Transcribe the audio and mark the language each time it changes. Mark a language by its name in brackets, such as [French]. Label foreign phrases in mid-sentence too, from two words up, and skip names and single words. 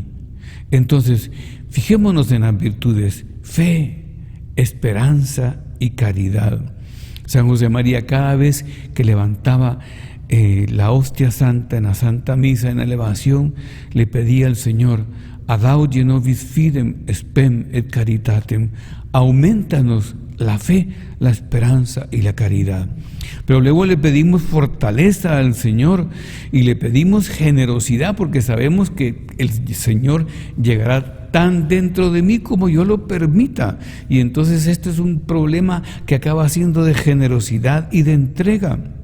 [Spanish] Entonces, fijémonos en las virtudes: fe, esperanza y caridad. San José María, cada vez que levantaba la hostia santa en la Santa Misa, en la elevación, le pedía al Señor, [Latin] adauge nobis fidem spem et caritatem, [Spanish] aumentanos la fe, la esperanza y la caridad. Pero luego le pedimos fortaleza al Señor y le pedimos generosidad, porque sabemos que el Señor llegará tan dentro de mí como yo lo permita. Y entonces este es un problema que acaba siendo de generosidad y de entrega.